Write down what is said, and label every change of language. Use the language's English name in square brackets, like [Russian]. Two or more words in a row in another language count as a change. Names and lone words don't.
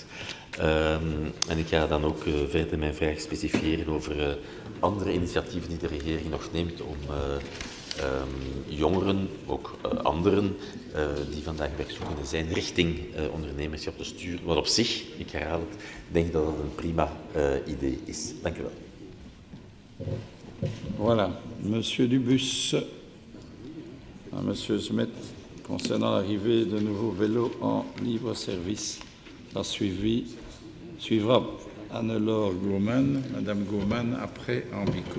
[Dutch] En ik ga dan ook verder mijn vraag specifieren over andere initiatieven die de regering nog neemt om jongeren, ook anderen die vandaag werkzoekende zijn, richting ondernemerschap te sturen. Wat op zich, ik herhaal het, denk dat dat een prima idee is. Dank u wel. [French] Voilà. Monsieur Dubus, à Monsieur Smet, concernant l'arrivée de nouveaux vélos en libre service. Ça suivra Anne-Laure Gauman, Madame Gauman, après Ambico.